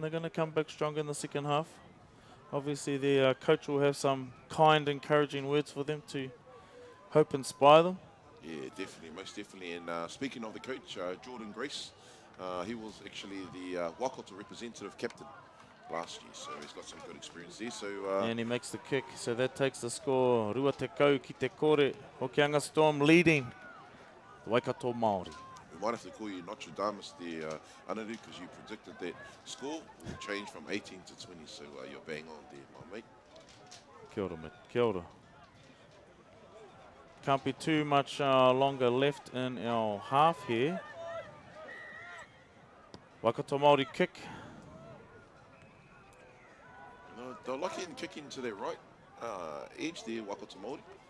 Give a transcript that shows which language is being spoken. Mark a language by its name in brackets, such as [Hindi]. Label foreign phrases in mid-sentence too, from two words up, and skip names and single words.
[English] They're going to come back strong in the second half. Obviously, their coach will have some kind, encouraging words for them to hope inspire them. Yeah, definitely, most definitely. And speaking of the coach, Jordan Grace, he was actually the Waikato representative captain last year, so he's got some good experience there. So and he makes the kick, so that takes the score. [Māori] Rua te kau ki te kore. [English] Hokianga Storm leading Waikato Māori. we might have to call you Nostradamus there, Anaru, because you predicted that score will change from 18 to 20, so you're bang on there, my mate. [Māori] Kia ora, mate. Kia ora. [English] Can't be too much longer left in our half here. Waikato Māori kick. No, they're lucky in kicking to their right edge there, Waikato Māori.